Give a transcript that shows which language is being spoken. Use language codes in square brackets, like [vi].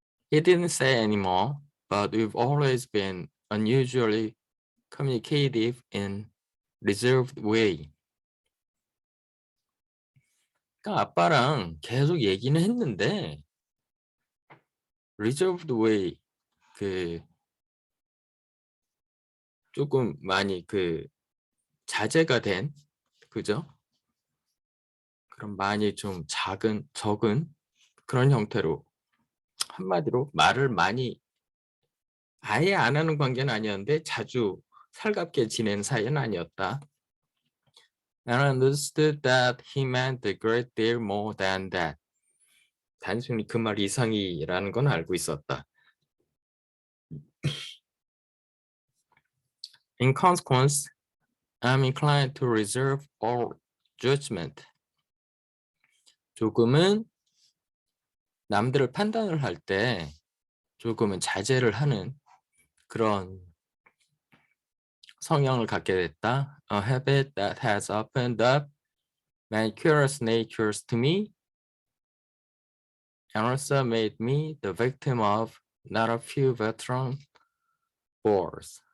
[en] He didn't say anymore, but we've always been unusually communicative in reserved way. [ko] 그러니까 아빠랑 계속 얘기는 했는데 [en] reserved way [ko] 그 조금 많이 그 자제가 된 그죠? 그럼 많이 좀 적은 그런 형태로 한마디로 말을 많이 아예 안 하는 관계는 아니었는데 자주 살갑게 지낸 사이는 아니었다. [en] And I understood that he meant a great deal more than that. [ko] 단순히 그 말 이상이라는 건 알고 있었다. [en] In consequence, I'm inclined to reserve all judgment. [ko] 조금은 남들을 판단을 할 때 조금은 자제를 하는 그런 성향을 갖게 됐다. [en] A habit that has opened up many curious natures to me and also made me the victim of not a few veteran bores.